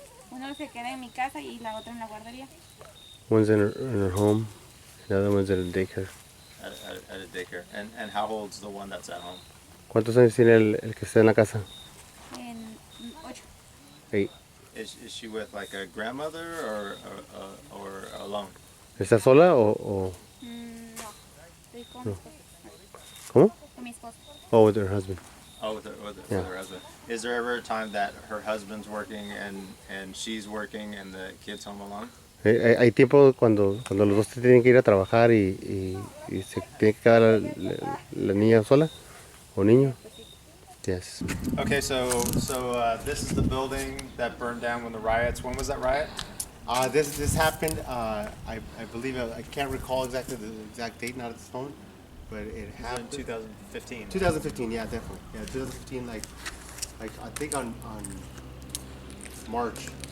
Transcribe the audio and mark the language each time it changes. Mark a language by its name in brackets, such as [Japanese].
[Spanish] Uno se queda en mi casa y la otra en la guardería. [English] One's in her home, the other one's at a daycare. At a daycare. And how old's the one that's at home? [Spanish] ¿Cuántos años tiene el que está en la casa? En 8. 8. [English] Is she with like a grandmother or alone? [Spanish] ¿Está sola o...? No, estoy con mi esposo. ¿Cómo? Con mi esposo. [English] Oh, with her husband. Oh, with her husband. Is there ever a time that her husband's working and she's working and the kid's home alone? [Spanish] Hay tiempo cuando los dos tienen que ir a trabajar y se tiene que quedar la niña sola o niño. [English] Yes. Okay, so this is the building that burned down when the riots. When was that riot? This happened. I believe I can't recall exactly the exact date, not at this moment, but it happened in 2015. 2015. Yeah, definitely. Yeah, 2015. Like I think on March.